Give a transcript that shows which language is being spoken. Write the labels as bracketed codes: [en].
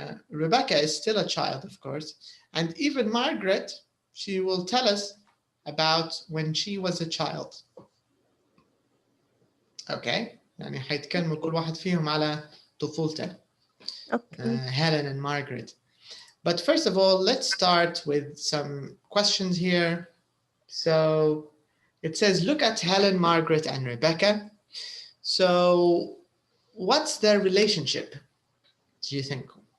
[en] Rebecca is still a child, of course. And even Margaret, she will tell us about when she was a child. Okay? [ar] يعني حيتكلموا كل واحد فيهم على طفولته. [en] Helen and Margaret. But first of all, let's start with some questions here. So it says, look at Helen, Margaret, and Rebecca. So what's their relationship, do you think?